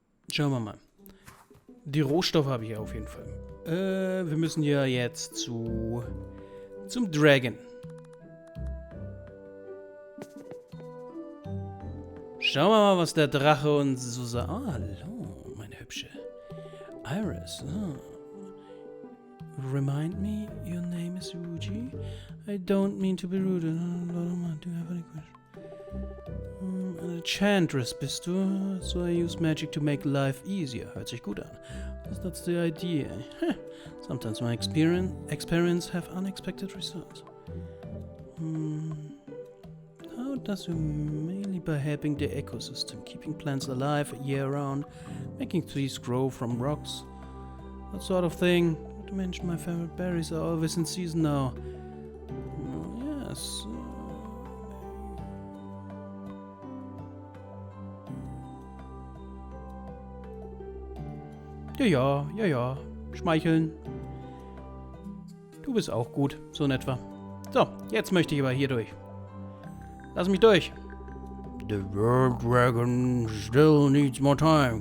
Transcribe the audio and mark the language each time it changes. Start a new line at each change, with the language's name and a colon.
German: Schauen wir mal. Die Rohstoffe habe ich auf jeden Fall. Wir müssen ja jetzt zum Dragon. Schauen wir mal, was der Drache uns so sagt. Hallo, meine Hübsche. Iris.
English: Remind me, your name is Wuji. I don't mean to be rude. Do you have any question?
German: Eine Enchantress bist du,
English: so I use magic to make life easier.
German: Hört sich gut an.
English: That's the idea. Sometimes my experiments have unexpected results. How does you mainly by helping the ecosystem, keeping plants alive year round, making trees grow from rocks, that sort of thing. Not to mention my favorite berries are always in season now. Yes.
German: Ja. Schmeicheln. Du bist auch gut, so in etwa. So, jetzt möchte ich aber hier durch. Lass mich durch.
English: The Weltdrachen still needs more time.